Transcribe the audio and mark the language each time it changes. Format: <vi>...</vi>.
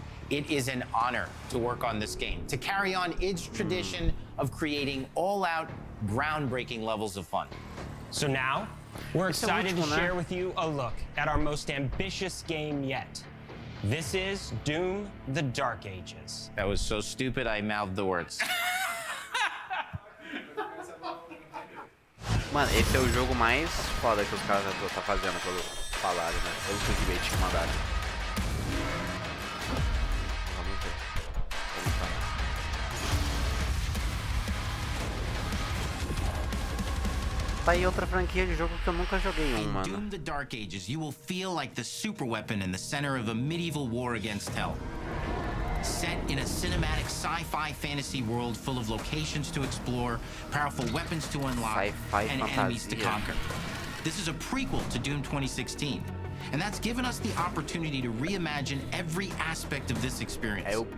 <en>It is an honor to work on this game, to carry on id's tradition of creating all-out, groundbreaking levels of fun. So now, we're excited to share with you a look at our most ambitious game yet. This is Doom: The Dark Ages. That was so stupid I mouthed the words.</en> <pt>Mano, esse é o jogo mais foda que os caras tá fazendo pelo falaram, né? Pelo clickbait que mandaram. Vamos ver. Tá aí outra franquia de jogo que eu nunca joguei mano.</pt> <en>In Doom: The Dark Ages, you will feel like the super weapon in the center of a medieval war against hell. Set in a cinematic sci-fi fantasy world full of locations to explore, powerful weapons to unlock, and enemies to conquer. This is a prequel to Doom 2016, and that's given us the opportunity to reimagine every aspect of this experience.</en>